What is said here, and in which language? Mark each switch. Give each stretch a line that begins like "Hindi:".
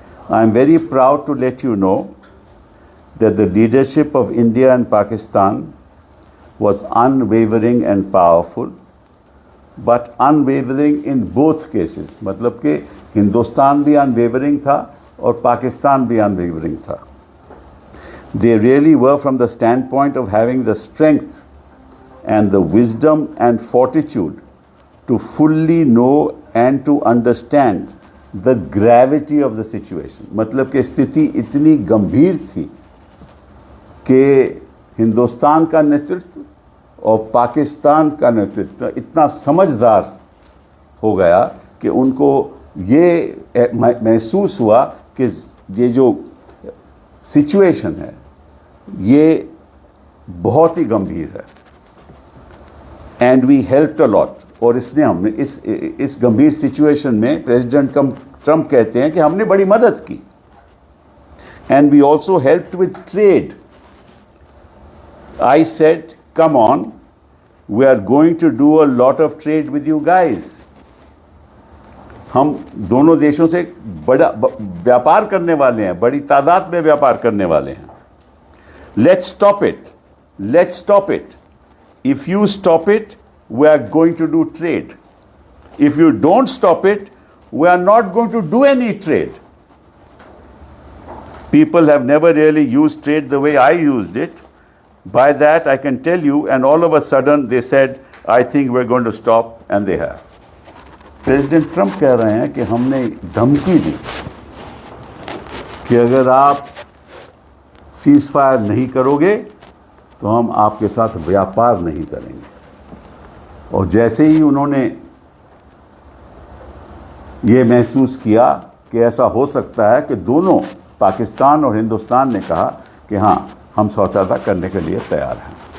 English: I am very proud to let you know that the leadership of India and Pakistan was unwavering and powerful, but unwavering in both cases।
Hindi: मतलब कि हिंदुस्तान भी unwavering था और पाकिस्तान भी unwavering था।
English: They really were from the standpoint of having the strength and the wisdom and fortitude to fully know and to understand the gravity of the situation।
Hindi: मतलब कि स्थिति इतनी गंभीर थी कि हिंदुस्तान का नेतृत्व और पाकिस्तान का नेतृत्व इतना समझदार हो गया कि उनको ये महसूस हुआ कि ये जो सिचुएशन है ये बहुत ही गंभीर है।
English: And we helped a lot.
Hindi: और इसने हमने इस गंभीर सिचुएशन में प्रेसिडेंट ट्रंप कहते हैं कि हमने बड़ी मदद की।
English: And we also helped with trade. I said, come on, we are going to do a lot of trade with you guys।
Hindi: हम दोनों देशों से बड़ा व्यापार करने वाले हैं, बड़ी तादाद में व्यापार करने वाले हैं।
English: Let's stop it, let's stop it। If you stop it, we are going to do trade। If you don't stop it, we are not going to do any trade। People have never really used trade the way I used it। By that I can tell you, and all of a sudden they said, I think we're going to stop, and they have।
Hindi: President Trump कह रहे हैं कि हमने धमकी दी कि अगर आप seize fire नहीं करोगे तो हम आपके साथ व्यापार नहीं करेंगे। और जैसे ही उन्होंने ये महसूस किया कि ऐसा हो सकता है कि दोनों पाकिस्तान और हिंदुस्तान ने कहा कि हाँ, हम समझौता करने के लिए तैयार हैं।